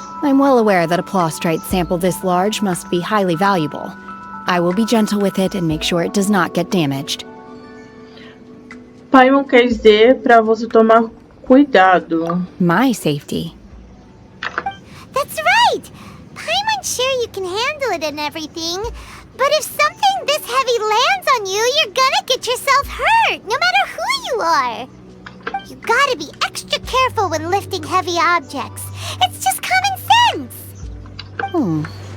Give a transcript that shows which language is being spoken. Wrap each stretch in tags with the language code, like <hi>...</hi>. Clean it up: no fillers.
<en>I'm well aware that a Plaustrite sample this large must be highly valuable. I will be gentle with it and make sure it does not get damaged.</en> <pt>Paimon quer dizer para você tomar cuidado.</pt> <en>My safety. That's right! Paimon's sure you can handle it and everything, but if something this heavy lands on you, you're gonna get yourself hurt, no matter who you are. You gotta be extra careful when lifting heavy objects. It's just common sense!</en>